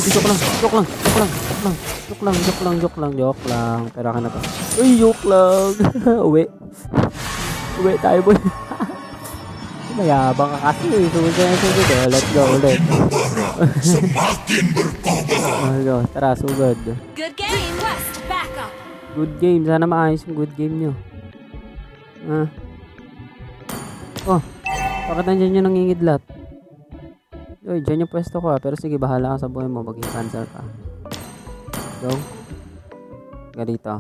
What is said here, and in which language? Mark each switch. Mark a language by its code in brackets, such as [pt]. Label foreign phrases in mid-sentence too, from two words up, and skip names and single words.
[tl] Joke lang. Pero akin na to. Uy, joke lang. Uwi tayo, boy. Mayabang ka kasi. Sige. [en] Let's go ulit. [id] Semakin berkobar. [tl] Tara, sugod. [en] Good game. Request backup. Good game. [tl] Sana maayos yung [en] good game [tl] nyo. Oh, bakit nandiyan yung nangingidlat? Uy, dyan yung pwesto ko pero sige, bahala ka sa buhay mo. Maging cancel ka. Go. Ka dito.